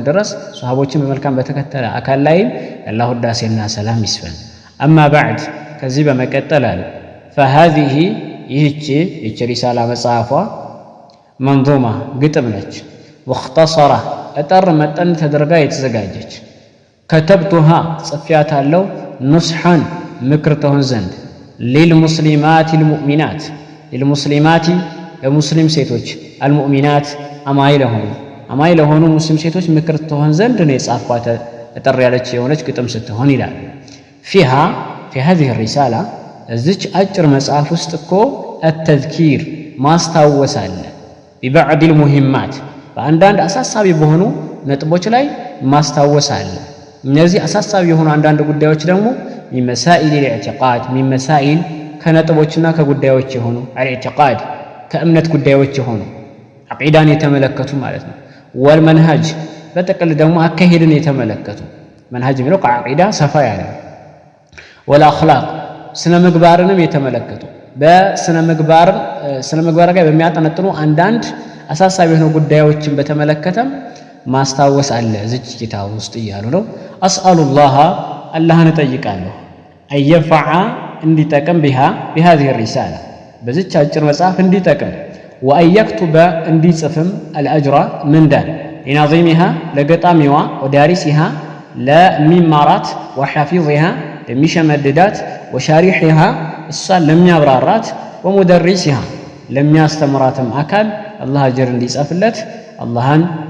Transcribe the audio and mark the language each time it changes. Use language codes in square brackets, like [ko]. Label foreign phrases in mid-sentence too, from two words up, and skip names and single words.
[am] ድረስ ሷሃቦችን በመልካም በተከተለ አካል ላይ የአላህ ውዳሴና ሰላም ይስፈን። [ar] أما بعد [am] ከዚህ በመቀጠል አለ فهذه ይህች ሪሳላ መጽሐፏ መንዙማ ግጥም ነች። ወኽተሰራ እጠር መጠን ተደርጋ የተዘጋጀች ከተብቱሃ ጽፌያታለሁ ኑስሐን ምክር ትሆን ዘንድ [ar] للمسلمات للمؤمنات للمسلمات [am] ለሙስሊም ሴቶች አልሙእሚናት አማኝ ለሆኑ ሙስሊም ሴቶች ምክር ትሆን ዘንድ ነው የጻፏት። እጠር ያለች የሆነች ግጥም ስትሆን ይላል ፊሃ [ar] في هذه الرسالة [am] እዚች አጭር መጽሐፍ ውስጥ እኮ التذكير ማስታወስ አለ [ar] ببعض المهمات [am] በአንዳንድ አሳሳቢ በሆኑ ነጥቦች ላይ ማስታወስ አለ። እነዚህ አሳሳቢ የሆኑ አንዳንድ ጉዳዮች ደግሞ [ar] من مسائل الاعتقاد من مسائل [am] ከነጥቦችና ከጉዳዮች የሆኑ الاعتقاد ከእምነት ጉዳዮች የሆኑ አቂዳን የተመለከቱ ማለት ነው። والمنهج በጥቅል ደግሞ አካሄድን የተመለከቱ መንሃጅ የሚለው ከአቂዳ ሰፋ ያለ والأخلاق ስነ ምግባርንም የተመለከቱ በስነ ምግባር ጋር በሚያጠነጥኑ አንዳንድ አሳሳቢ የሆኑ ጉዳዮችን በተመለከተም ማስታወስ አለ እዚህ ኪታብ ውስጥ እያሉ ነው። አስአሉላህ አላህን እጠይቃለሁ አየፈዓ እንዲጠቅም [ar] بهذه الرسالة [am] በዚች አጭር መጽሐፍ እንዲጠቅም ወአየክቱበ እንዲጽፍም الأجر ምንዳን لناظمها ለገጣሚዋ ወዳሪሲሃ ለሚማራት وحافظها ለሚሸመድዳት ወሻሪሕሃ እሷን ለሚያብራራት ወሙደሪሲሃ ለሚያስተምራትም አካል አላህ አጅር እንዲጽፍለት አላህን